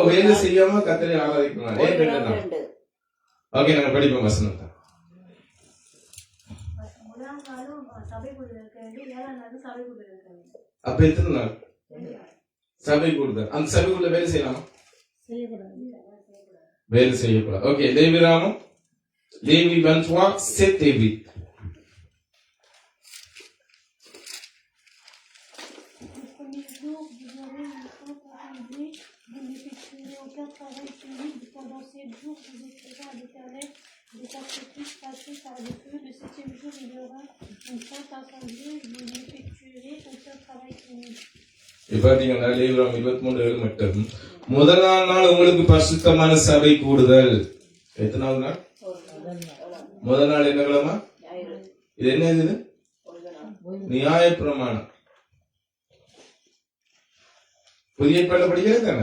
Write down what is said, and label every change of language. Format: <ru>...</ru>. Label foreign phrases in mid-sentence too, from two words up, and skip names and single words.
<ta>வேலை செய்யாம கர்த்தரை ஆராதிக்கணும். ஏன் 2 நாள்? ஓகே, நாங்க படிப்போம் வசனத்தை. அப்ப எத்தனை நாள் சபை கூடுதல்? அந்த சபைக்குள்ள வேலை செய்யலாமா? வேலை செய்யக்கூடாது. ஓகே. லேவியராகமம்,</ta> <fr>Lévi 23, 7 et 8. Le premier jour, vous aurez une fête assemblée, vous n'effectuerez aucun travail physique. Pendant 7 jours, vous offrirez à l'Éternel des sacrifices passés par le feu. Le 7e jour, il y aura une sainte assemblée, vous n'effectuerez aucun travail physique.</fr> <ta>பாத்தீங்கன்னா லேவியராகமம் 23:7 மட்டும். முதலாம் நாள் உங்களுக்கு பரிசுத்தமான சபை கூடுதல். எத்தனாவது நாள்? முதல் நாள் என்ன கிழமை? இது என்ன? இது நியாயப்பிரமாணம். புதிய ஏற்பாடுல படிக்கிறது தானே?</ta>